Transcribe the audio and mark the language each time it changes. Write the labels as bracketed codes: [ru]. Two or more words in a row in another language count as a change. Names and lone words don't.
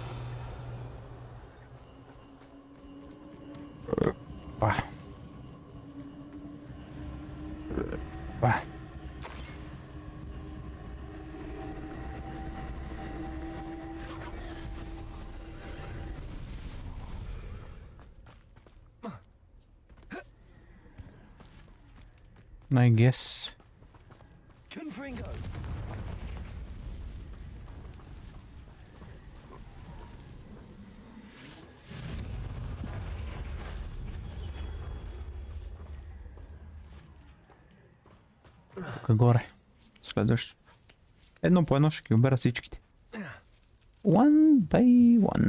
[bg] Па. Па. [en] I guess. Confringo. [bg] Тук горе. Следващото. Едно по едно ще ги обера всичките. [en] One by one.